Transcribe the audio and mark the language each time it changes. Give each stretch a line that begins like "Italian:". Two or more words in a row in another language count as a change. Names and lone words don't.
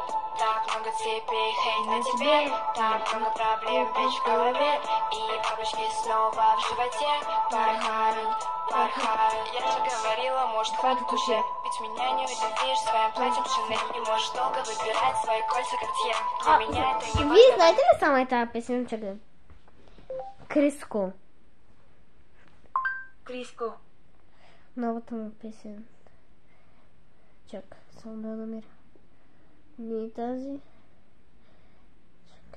Russian: Так много цепей на тебе, так много проблем в голове. И бабочки снова в животе порхают, порхают. Я же говорила, может, хватит уже. Ведь меня не удивишь своим платьем Шанель. Не можешь долго выбирать свои кольца Картье. Для меня это не
Bulgarian: Вие
Russian: важно.
Bulgarian: знаете ли само тази песен? Чакай. Криско. Криско. Новата му песен. Чакай, само да я намеря. Не е тази. Чакай.